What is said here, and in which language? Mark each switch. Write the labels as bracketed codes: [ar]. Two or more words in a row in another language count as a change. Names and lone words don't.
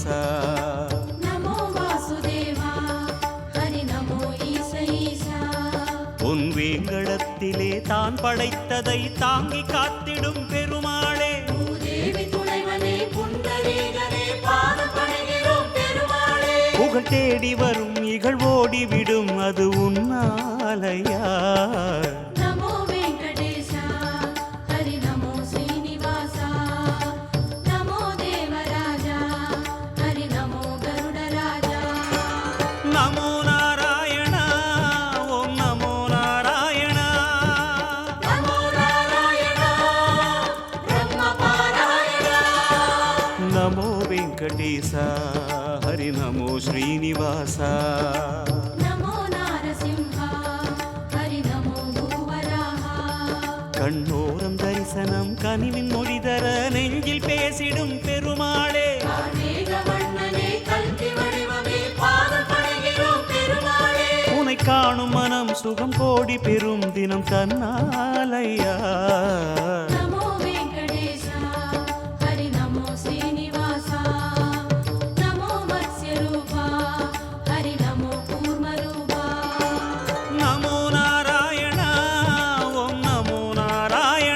[sa] नमो वासुदेवा हरि नमो ईश ईशा [ta] உன் வேங்கடத்திலே தான் படைத்ததை தாங்கி காத்திடும் பெருமாளே பூதேவி துணைவனே புண்டரீகனே பாதம் பணிகிறோம் பெருமாளே புகழ் தேடி வரும் இகழ்வோடி விடும் அது உன்னாலையா. [sa] नमो वेंकटेश हरि नमो श्रीनिवास नमो देवराजा हरि नमो गरुडराजा नमो नारायण ॐ नमो नारायण नमो नारायण ब्रह्म पारायण नमो वेङ्कटेश हरि नमो श्रीनिवास नमो नारसिंहा हरि नमो भूवराहा [ta] கண்ணோரம் தரிசனம் கனிவின் மொழிதர நெஞ்சில் பேசிடும் பெருமாளே கார்மேகவண்ணனே கல்கி வடிவமே பாதம் பணிகிறோம் பெருமாளே உனை காணும் மனம் சுகம் கோடி பெறும் தினம் தன்னாலையா. [sa] नमो वेंकटेश हरि नमो श्रीनिवास नमो मत्स्यरूपा हरि नमो कूर्मरूपा नमो नारायण ॐ नमो नारायण